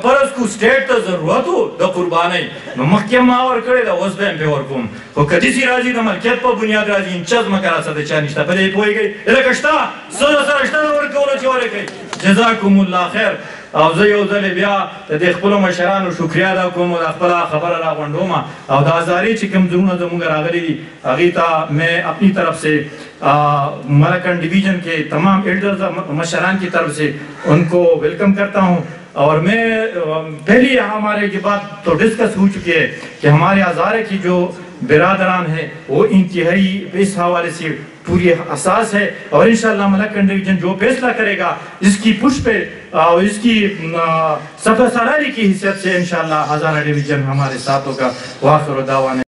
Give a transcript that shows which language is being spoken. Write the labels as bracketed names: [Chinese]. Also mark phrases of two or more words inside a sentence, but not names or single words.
[Pashto] فرض کو سټیټ ته ضرورت و د قربانۍ نو مخکې ما ورکړې ده اوس به هم پرې ورکوم خو که داسې راځي د ملکیت په بنیاد راځي انچه ځمکه را سره د چا نشته په دې پوهېږئ لکه شته څه سره شته د ورکولو چې ورکوئ [Arabic] جزاکم الله خیر [Pashto] او زه یو ځلې بیا د دې خپلو مشرانو شکریه ادا کوم او د خپله خبره راغونډوم او د ازارې چې کوم ځایونه زموږ راغلي دي هغې ته [Urdu] میں اپنی طرف سے ملکنڈ ڈویژن کے تمام ایلڈرز مشران کی طرف سے ان کو ویلکم کرتا ہوں اور میں پہلی ہمارے یہ بات تو ڈسکس ہو چکی ہے کہ ہمارے ہزارے کی جو برادران ہیں وہ انتہائی اس حوالے سے پوری اساس ہے اور انشاءاللہ ملکنڈ ڈویژن جو فیصلہ کرے گا اس کی پش پہ اور اس کی سفر سالاری کی حیثیت سے انشاءاللہ ہزارہ ڈویژن ہمارے ساتھ ہوگا [Arabic] وآخر دعوانا